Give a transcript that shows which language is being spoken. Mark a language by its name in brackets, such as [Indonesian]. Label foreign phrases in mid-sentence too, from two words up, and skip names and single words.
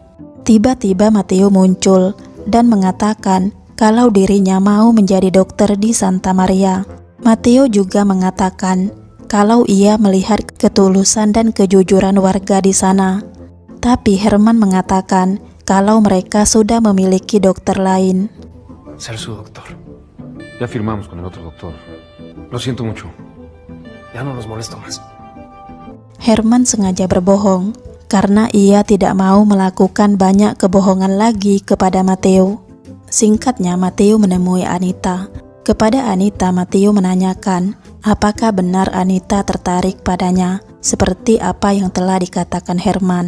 [Indonesian] Tiba-tiba Matteo muncul dan mengatakan kalau dirinya mau menjadi dokter di Santa Maria. Matteo juga mengatakan kalau ia melihat ketulusan dan kejujuran warga di sana. Tapi Herman mengatakan kalau mereka sudah memiliki dokter lain. [Spanish] Ser su doctor. Ya firmamos con el otro doctor. Lo siento mucho. Ya no los molesto más. [Indonesian] Herman sengaja berbohong karena ia tidak mau melakukan banyak kebohongan lagi kepada Matteo. Singkatnya, Matteo menemui Anita. Kepada Anita, Matteo menanyakan apakah benar Anita tertarik padanya, seperti apa yang telah dikatakan Herman.